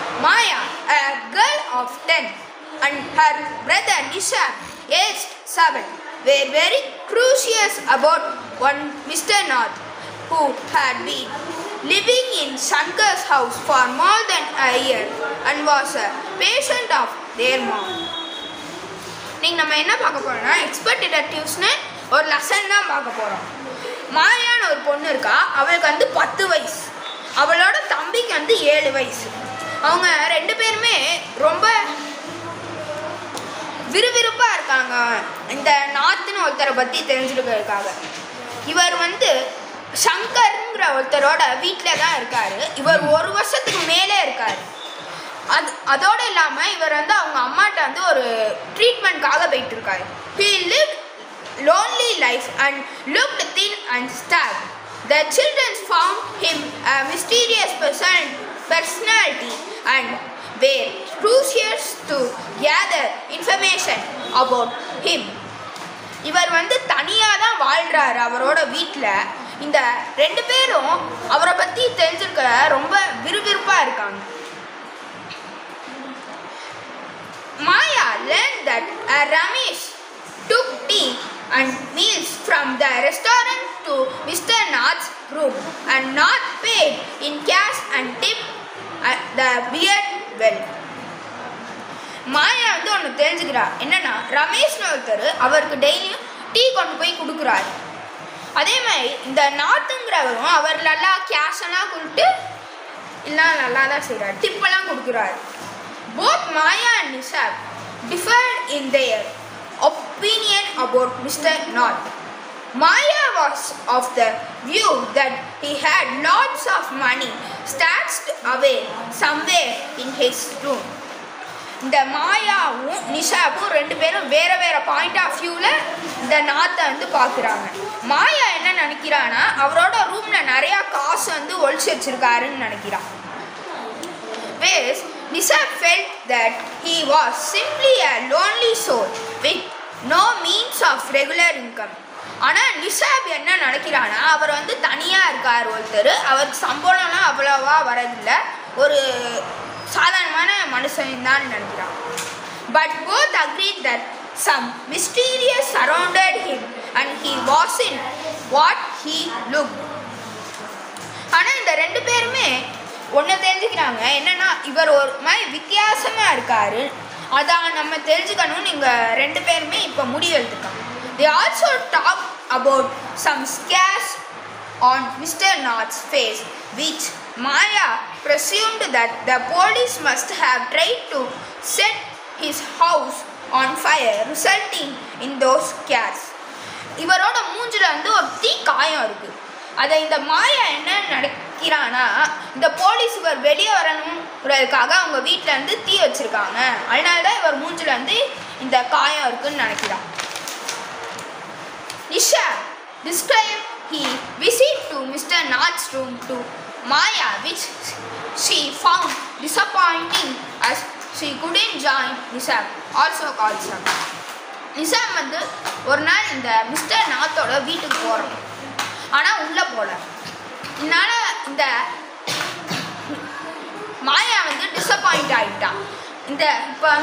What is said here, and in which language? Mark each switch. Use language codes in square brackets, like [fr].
[en] Maya, a girl of 10, and her brother Nisha, aged 7, were very curious about one Mr. North, who had been living in Shankar's house for more than a year and was a patient of their mom. [ta] நீங்கள் நம்ம என்ன பார்க்க போறோம்னா expert டிடெக்டிவ்ஸ்னு ஒரு lesson தான் பார்க்க போகிறோம். மாயான்னு ஒரு பொண்ணு இருக்கா, அவளுக்கு வந்து 10 வயசு, அவளோட தம்பிக்கு வந்து 7 வயசு. அவங்க ரெண்டு பேருமே ரொம்ப விறுவிறுப்பாக இருக்காங்க இந்த நாத்துன்னு ஒருத்தரை பற்றி தெரிஞ்சுக்கிறதுக்காக. இவர் வந்து சங்கர்ங்கிற ஒருத்தரோட வீட்டில் தான் இருக்கார். இவர் 1 வருஷத்துக்கு மேலே இருக்கார். அதோடு இல்லாமல் இவர் வந்து அவங்க அம்மாட்ட வந்து ஒரு ட்ரீட்மெண்ட்காக போயிட்டு இருக்காரு. [en] He lived lonely life and looked thin and starved. The children found him a mysterious personality and were curious to gather information about him. [ta] இவர் வந்து தனியாக தான் வாழ்கிறாரு அவரோட வீட்டில். இந்த ரெண்டு பேரும் அவரை பற்றி தெரிஞ்சுக்க ரொம்ப விறுவிறுப்பாக இருக்காங்க. [en] Maya learned that Ramesh took tea and meals from the restaurant to Mr. Nath's room and Nath paid in cash and tipped the beard well. [ta] மாயா வந்து ஒன்று தெரிஞ்சுக்கிறா, என்னன்னா ரமேஷ்னு ஒருத்தர் அவருக்கு டெய்லியும் டீ கொண்டு போய் கொடுக்குறாரு. அதே மாதிரி இந்த நாத்துங்கிறவரும் அவர் நல்லா கேஷ் எல்லாம் கொடுத்து இல்லை நல்லா தான் செய்கிறார், டிப்பெல்லாம் கொடுக்குறாரு. [en] Both Maya and Nisha differed in their opinion about Mr. Nath. Maya was of the view that he had lots of money stashed away somewhere in his room. [ta] இந்த மாயாவும் நிஷாவும் ரெண்டு பேரும் வேறு வேறு [en] point of வியூவில் [ta] இந்த நாத்தை வந்து பார்க்குறாங்க. மாயா என்ன நினைக்கிறான்னா அவரோட ரூமில் நிறையா காசு வந்து ஒழிச்சு வச்சுருக்காருன்னு நினைக்கிறான். [en] Whereas Nisha felt that he was simply a lonely soul with no means of regular income. [ta] ஆனால் நிஷாப் என்ன நினைக்கிறான்னா அவர் வந்து தனியாக இருக்கார் ஒருத்தர், அவருக்கு சம்பளம்லாம் அவ்வளோவா வரதில்லை, ஒரு சாதாரணமான மனுஷன் தான் நினைக்கிறான். [en] But both agreed that some mysterious surrounded him and he wasn't what he looked. [ta] ஆனால் இந்த ரெண்டு பேருமே ஒன்று தெரிஞ்சுக்கிறாங்க, என்னென்னா இவர் ஒரு மாதிரி வித்தியாசமாக இருக்கார், அதான் நம்ம தெரிஞ்சுக்கணும்னு இங்கே ரெண்டு பேருமே இப்போ முடிவெடுத்துக்காங்க. [en] They also talked about some scars on Mr. Nath's face, which Maya presumed that the police must have tried to set his house on fire, resulting in those scars. [ta] இவரோட மூஞ்சில் வந்து ஒரு தீ காயம் இருக்குது. அதை இந்த மாயா என்ன நினைக்கிறான்னா இந்த போலீஸ் இவர் வெளியே வரணுங்கிறதுக்காக அவங்க வீட்டில் வந்து தீ வச்சுருக்காங்க, அதனால தான் இவர் மூஞ்சில் வந்து இந்த காயம் இருக்குதுன்னு நினைக்கிறான். [en] Nisha described he visited to Mr. Nath's room to Maya, which she found disappointing as she couldn't join Nisha, also called Sam. [ta] Nisha வந்து ஒரு நாள் இந்த மிஸ்டர் நாத்தோட வீட்டுக்கு போகிறோம், ஆனால் உள்ளே போகல. இதனால் இந்த மாயா வந்து டிசப்பாயிண்ட் ஆகிட்டான். இந்த இப்போ வந்து